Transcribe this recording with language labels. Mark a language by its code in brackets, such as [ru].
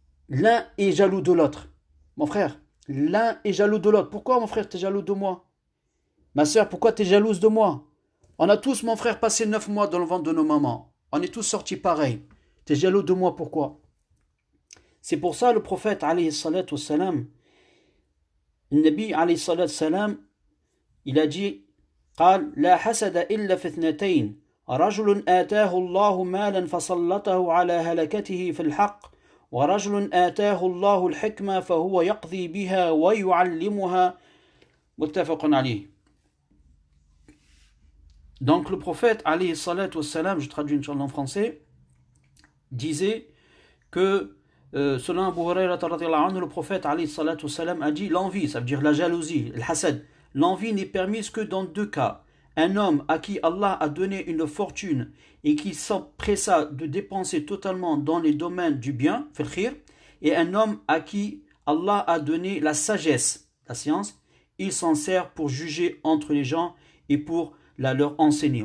[fr] L'un est jaloux de l'autre. Mon frère, l'un est jaloux de l'autre. Pourquoi, mon frère, tu es jaloux de moi? Ma soeur, pourquoi tu es jalouse de moi? On a tous, mon frère, passé 9 mois dans le ventre de nos mamans. On est tous sortis pareil. Tu es jaloux de moi, pourquoi? C'est pour ça le prophète, alayhi salatu wassalam, le Nabi, alayhi salatu wassalam, il a dit, [ar] قال لا حسد إلا في اثنتين رجل آتاه الله مالا فسلطه على هلكته في الحق ورجل آتاه الله الحكمة فهو يقضي بها ويعلمها متفق عليه. [fr] Donc le prophète, alayhi salatu wassalam, je traduis Inch'Allah en français, disait que selon Abu Hurayrata radhiyallahu anhu, le prophète alayhi salatu wassalam a dit l'envie, ça veut dire la jalousie, le hasad. L'envie n'est permise que dans 2 cas. Un homme à qui Allah a donné une fortune et qui s'empressa de dépenser totalement dans les domaines du bien, et un homme à qui Allah a donné la sagesse, la science, il s'en sert pour juger entre les gens et pour leur enseigner.